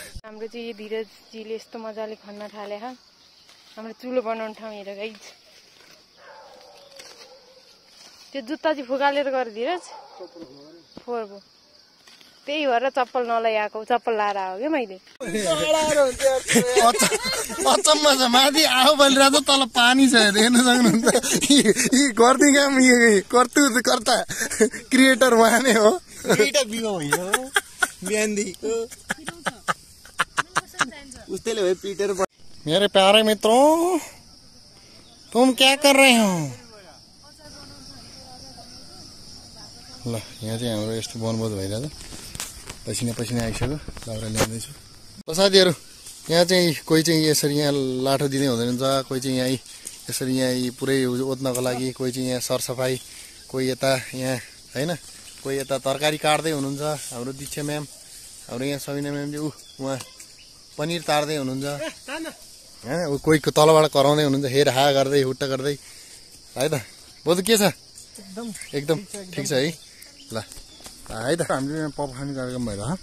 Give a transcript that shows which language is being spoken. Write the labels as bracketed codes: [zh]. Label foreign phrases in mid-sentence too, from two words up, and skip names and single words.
[ne] हाम्रो चाहिँ यो धीरजजीले यस्तो मजाले खन्न थाले हाम्रो चुलो बनाउने ठाउँ हेर गाइज त्यो जुत्ता चाहिँ फुकालेर गरे धीरज फोहोरको त्यही भएर चप्पल नलगाएको चप्पल लाएर आयो क्या मैले अचम्म छ माथि आऊ बलिरहेको छ तल पानी छ हेर्न सक्नुहुन्छ यी गर्दै काम कर्ता क्रिएटर उहाँ नै हो [hi] मेरे प्यारे मित्रों तुम क्या कर रहे हो [ne] ल यहाँ चाहिँ हाम्रो यस्तो वनभोज भइरहेछ पसिना आइसक्यो दाउरा ल्याउँदैछु साथीहरू यहाँ चाहिँ कोही चाहिँ यसरी यहाँ लाठो दिँदै हुँदैन कोही चाहिँ यहाँ यसरी यहाँ पुरै ओत्नको लागि कोही चाहिँ यहाँ सरसफाई कोही यता यहाँ होइन कोही यता तरकारी काट्दै हुनुहुन्छ हाम्रो दीक्षा म्याम हाम्रो यहाँ सबिना म्याम चाहिँ उहाँ पनिर तार्दै हुनुहुन्छ होइन कोही तलबाट कराउँदै हुनुहुन्छ हेर हा गर्दै हुट्टा गर्दै है त बोजू के छ एकदम ठिक छ है ल है त हामीले यहाँ पप खाने कार्यक्रम भएर